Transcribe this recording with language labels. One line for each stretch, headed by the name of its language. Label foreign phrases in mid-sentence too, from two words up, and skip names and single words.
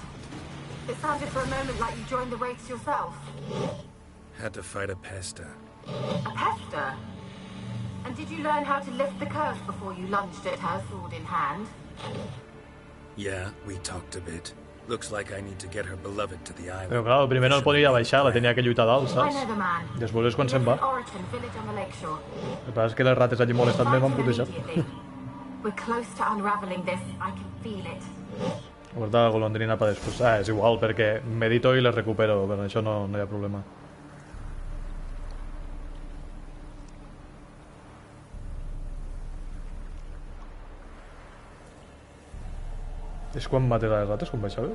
English: It sounded for a moment like you joined the race yourself. Had to fight a pesta. A pester? And did you learn how to lift the curse before you lunged at her, sword in hand? Yeah, we talked a bit. Looks like I need to get her beloved to the island.
Catalan: Però clar, primer no el podia baixar, la tenia que lluitar dalt,
English: I
Catalan: saps?
English: know the man.
Catalan: Després és quan se'n va.
English: Oraton, village on the lakeshore.
Catalan: El que passa és que les rates allí molestant me van putejar.
English: We're close to unraveling this. I can feel it.
Catalan: Guarda la golondrina per després. Ah, és igual, perquè medito i les recupero, per això no hi ha problema. És quan maté les rates, quan baixaves?